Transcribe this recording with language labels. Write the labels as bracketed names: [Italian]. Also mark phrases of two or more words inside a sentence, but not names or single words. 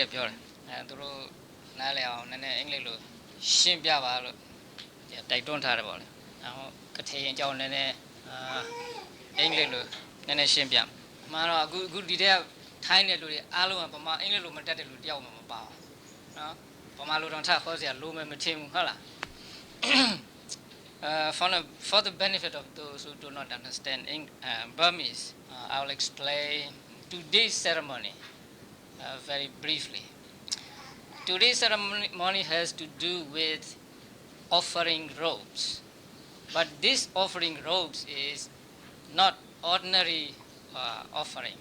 [Burmese] တယ်ပြောတယ်သူတို့နားလည်အောင်နည်းနည်းအင်္ဂလိပ်လိုရှင်းပြပါလို့တိုက်တွန်းထားတယ်ပေါ့လေနောက် ကထေရင်ကြောင်းနည်းနည်းအင်္ဂလိပ်လိုနည်းနည်းရှင်းပြမှာတော့အခုဒီတဲ့ထိုင်းတဲ့လူတွေအားလုံးကဗမာအင်္ဂလိပ်လိုမတက်တဲ့လူတယောက်မှမပါဘူးနော်ဗမာလိုတော့ထခေါ်စရာလိုမယ်မထင်ဘူးဟုတ်လား [English] for the benefit of those who do not understand Burmese, I will explain today's ceremony very briefly. Today's ceremony has to do with offering robes, but this offering robes is not ordinary offering.